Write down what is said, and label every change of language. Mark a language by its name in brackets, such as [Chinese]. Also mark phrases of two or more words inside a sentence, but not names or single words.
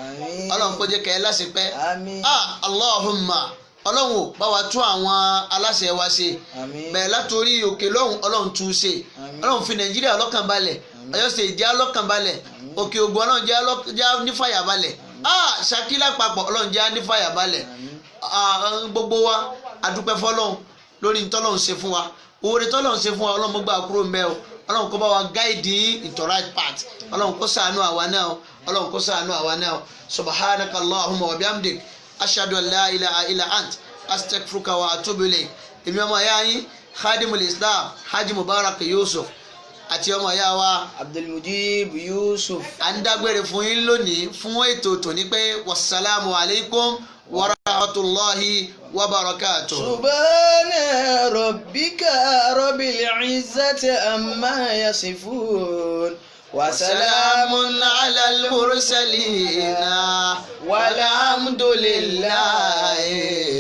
[Yoruba] Allahumma Ọlọ́run ò bá wa tún àwọn aláṣẹ wa ṣe bẹ̀rẹ̀ látòrí òkè lọ́hùn Ọlọ́run tún ṣe Ọlọ́run fi Nàìjíríà lọ́kàn balẹ̀ Ọ̀yọ́ ṣe jẹ́ lọ́kàn balẹ̀ Òkè Ògùn Ọlọ́run jẹ́ nífàyà balẹ̀ Ṣakí lápapọ̀ Ọlọ́run jẹ́ nífàyà balẹ̀ gbogbo wa adúpẹ́ fọ́lọ́run lórí ntọ́lọ́run ṣe fún wa oore tọ́lọ́run ṣe fún wa Ọlọ́run gbà kúrò mbẹ́ o Ọlọ́run kó bá wa gáìdì [English] into right path [Yoruba] Ọlọ́run kó ṣàánú àwa náà [Arabic] سبحانك اللهم وبحمدك أشهد أن لا إله إلا أنت أستغفرك وأتوب إليك [Yoruba] èmi ọmọ ya yín [Arabic] خادم الإسلام [Yoruba] Haji Mubarak Yusuf àti ọmọ ya wa Abdulmujib Yusuf à ń dágbére fún yín lónìí fún ètò tòní pé [Arabic] والسلام عليكم ورحمة الله وبركاته. سبحان ربك رب العزة عما يصفون. وسلام على المرسلين والحمد لله